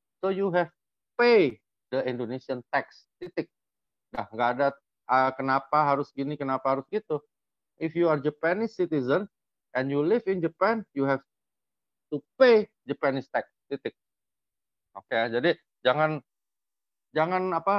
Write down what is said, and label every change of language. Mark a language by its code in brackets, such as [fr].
[en] So you have pay the Indonesian tax. [id] Titik. Nah, nggak ada kenapa harus gini, kenapa harus gitu. [en] If you are Japanese citizen and you live in Japan, you have to pay Japanese tax. Titik. Oke, [id] jadi jangan jangan